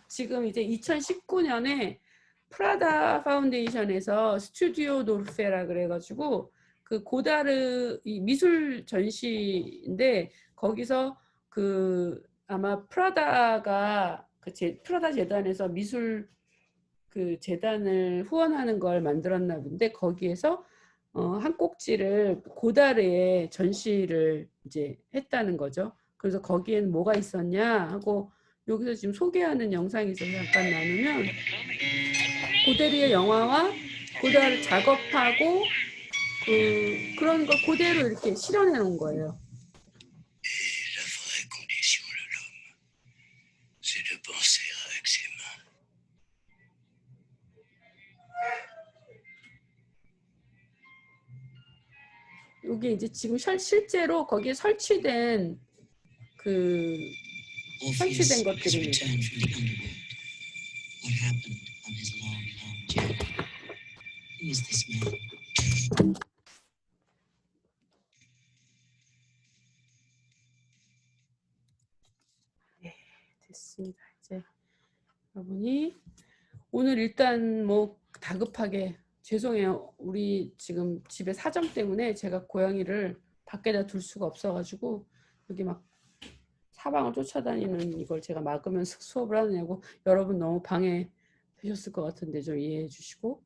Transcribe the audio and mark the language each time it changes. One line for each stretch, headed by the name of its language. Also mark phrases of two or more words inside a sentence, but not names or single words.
Korean: 지금 이제 2019년에 프라다 파운데이션에서 스튜디오 노르페라 그래가지고 그 고다르 이 미술 전시인데, 거기서 그 아마 프라다가 프라다 재단에서 미술 그 재단을 후원하는 걸 만들었나 본데, 거기에서 한 꼭지를 고다르의 전시를 이제 했다는 거죠. 그래서 거기에는 뭐가 있었냐 하고 여기서 지금 소개하는 영상이 있어서 잠깐 나누면 고데르의 영화와 고데르 작업하고 그런 걸 그대로 이렇게 실현해 놓은 거예요.
French: La vraie condition de l'homme, c'est de penser avec ses mains.
Korean: 이게 이제 지금 실제로 거기에 설치된 설치된
English: Orpheus has
Korean: 것들입니다.
English: returned from the underworld. What happened on his long, long journey? Who is this man?
Korean: 됐습니다. 이제 여러분이 오늘 일단 뭐 다급하게 죄송해요. 우리 지금 집에 사정 때문에 제가 고양이를 밖에다 둘 수가 없어가지고 여기 막 사방을 쫓아다니는 이걸 제가 막으면서 수업을 하느냐고 여러분 너무 방해되셨을 것 같은데 좀 이해해 주시고.